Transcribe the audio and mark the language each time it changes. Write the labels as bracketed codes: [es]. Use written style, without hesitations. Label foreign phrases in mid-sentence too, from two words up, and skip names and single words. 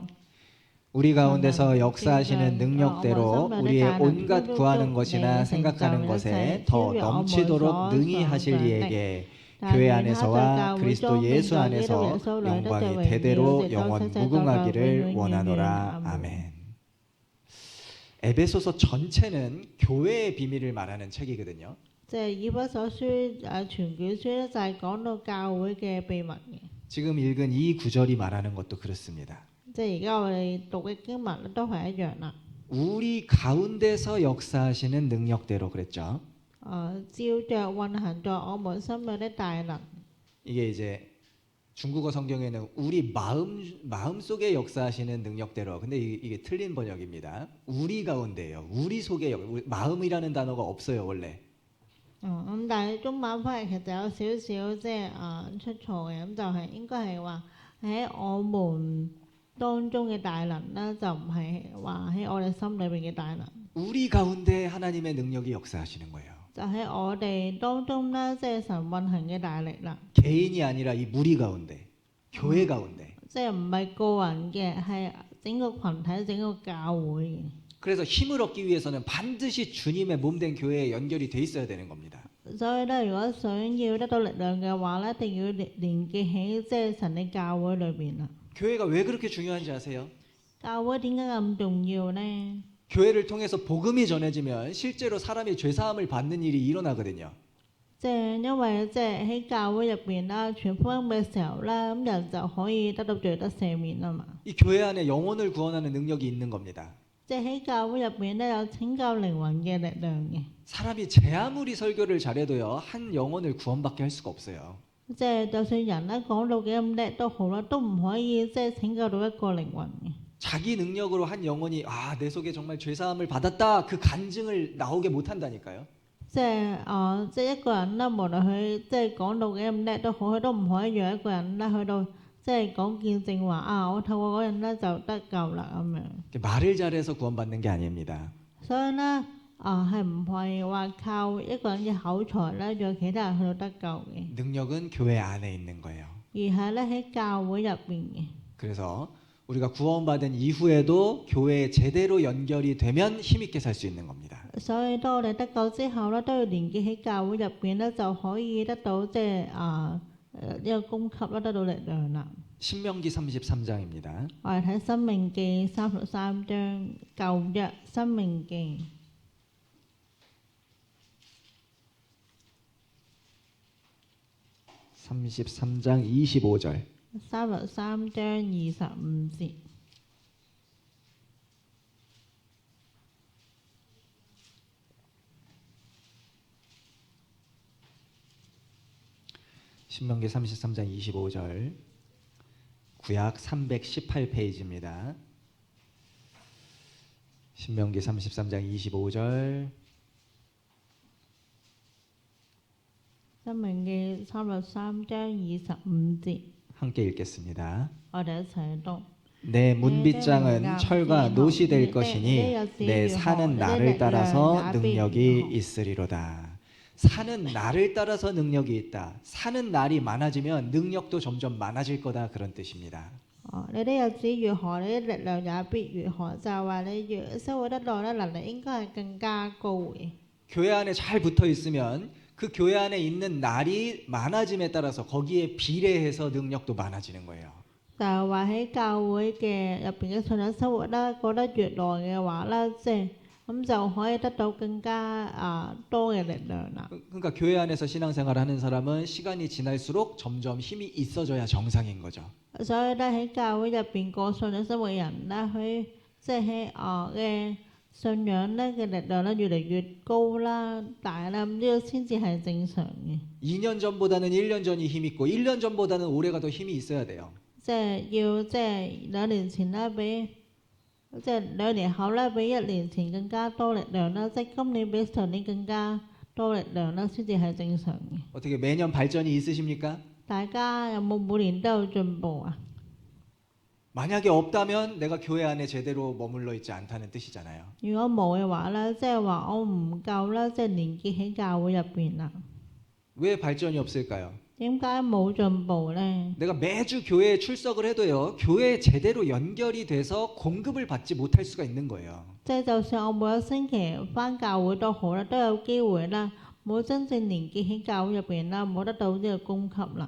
[ko] 우리 가운데서 역사하시는 능력대로 우리의 온갖 구하는 것이나 생각하는 것에 더 넘치도록 능히 하실 이에게 교회 안에서와 그리스도 예수 안에서 영광이 대대로 영원 무궁하기를 원하노라. 아멘. 에베소서 전체는 교회의 비밀을 말하는 책이거든요. [yue] 即係以弗所書全卷書咧，就係講到教會嘅秘密嘅。 [ko] 지금 읽은 이 구절이 말하는 것도 그렇습니다. [yue] 即係而家我哋讀嘅經文咧，都係一樣啦。 [ko] 우리 가운데서 역사하시는 능력대로 그랬죠. [yue] 照着運行在我們心裏的大能。 [ko] 이게 이제 중국어 성경에는 우리 마음 속에 역사하시는 능력대로. 근데 이게 틀린 번역입니다. 우리 가운데요. 우리 속에 마음이라는 단어가 없어요 원래. [yue] 咁但係中文翻譯其實有少少即係出錯嘅，咁就係應該係話喺我們當中嘅大能啦，就唔係話喺我哋心裏邊嘅大能。 [ko] 우리 가운데 하나님의 능력이 역사하시는 거예요. [yue] 就喺我哋當中啦，即係神運行嘅大力啦。 [ko] 개인이 아니라 이 무리 가운데, 교회 가운데. [yue] 即係唔係個人嘅，係整個群體、整個教會嘅。 [ko] 그래서 힘을 얻기 위해서는 반드시 주님의 몸된 교회에 연결이 돼 있어야 되는 겁니다. [yue] 所以咧，如果想要得到力量嘅話咧，一定要連結喺即係神嘅教會裏邊啦。 [ko] 교회가 왜 그렇게 중요한지 아세요? [yue] 教會點解咁重要呢？ [ko] 교회를 통해서 복음이 전해지면 실제로 사람이 죄 사함을 받는 일이 일어나거든요. [yue] 即係因為即係喺教會入邊啦，傳福音嘅時候啦，咁人就可以得到罪得赦免啊嘛。 [ko] 이 교회 안에 영혼을 구원하는 능력이 있는 겁니다. [yue] 即係喺教會入邊咧，有拯救靈魂嘅力量嘅。 [ko] 사람이 제 아무리 설교를 잘해도요 한 영혼을 구원받게 할 수가 없어요. [yue] 即係就算人咧講到幾咁叻都好啦，都唔可以即係拯救到一個靈魂嘅。 [ko] 자기 능력으로 한 영혼이 내 속에 정말 죄 사함을 받았다 그 간증을 나오게 못 한다니까요. [yue] 即係即係一個人啦，無論佢即係講到幾咁叻都好，佢都唔可以讓一個人咧去到即係講見證話我透過嗰人咧就得救啦咁樣。 [ko] 말을 잘해서 구원받는 게 아닙니다. [yue] 所以咧係唔係話靠一個人嘅口才咧，讓其他人去到得救嘅， [ko] 능력은 교회 안에 있는 거예요. [yue] 而係咧喺教會入邊嘅。 [ko] 그래서 우리가 구원받은 이후에도 교회에 제대로 연결이 되면 힘있게 살 수 있는 겁니다. [yue] 所以當我哋得救之後咧，都要連結喺教會入邊咧，就可以得到即係呢個供給啦，得到力量啦。 [ko] 신명기 33장입니다. [yue] 我哋睇《申命記》33章舊約《申命記》 [ko] 33장 25절. [yue] 33 章25節。 [ko] 신명기 33장 25절. 구약 318페이지입니다. 신명기 33장 25절. [yue] 申命記33章25節， [ko] 함께 읽겠습니다. [yue] 我哋一齊讀。 [ko] 내 문빗장은 철과 노시 될 것이니 내 사는 날을 따라서 능력이 있으리로다. 사는 날을 따라서 능력이 있다. 사는 날이 많아지면 능력도 점점 많아질 거다 그런 뜻입니다. [yue] 你啲日子越何，你啲力量也必越何，就係話你越生活得耐咧，能力應該係更加高嘅。 [ko] 교회 안에 잘 붙어 있으면 그 교회 안에 있는 날이 많아짐에 따라서 거기에 비례해서 능력도 많아지는 거예요. [yue] 就係話喺教會嘅入邊嘅信仰生活啦，過得越耐嘅話啦，即係咁就可以得到更加多嘅力量啦。 [ko] 그러니까 교회 안에서 신앙생활을 하는 사람은 시간이 지날수록 점점 힘이 있어져야 정상인 거죠. [yue] 所以咧喺教會入邊過信仰生活嘅人咧，佢即係喺嘅信仰咧嘅力量咧越嚟越高啦、大啦，咁呢個先至係正常嘅。 [ko] 2년 전보다는 1년 전이 힘 있고 1년 전보다는 올해가 더 힘이 있어야 돼요. [yue] 即係要即係2年前咧比即係2年後咧比1年前更加多力量啦，即係今年比上年更加多力量啦，先至係正常嘅。 [ko] 어떻게 매년 발전이 있으십니까? [yue] 大家有冇每年都有進步啊？ [ko] 만약에 없다면 내가 교회 안에 제대로 머물러 있지 않다는 뜻이잖아요. [yue] 如果冇嘅話咧，即係話我唔夠啦，即係連結喺教會入邊啦。 [ko] 왜 발전이 없을까요? [yue] 點解冇進步咧？ [ko] 내가 매주 교회에 출석을 해도요, 교회에 제대로 연결이 돼서 공급을 받지 못할 수가 있는 거예요. [yue] 即係就算我每個星期翻教會都好啦，都有機會啦，冇真正連結喺教會入邊啦，冇得到呢個供給啦。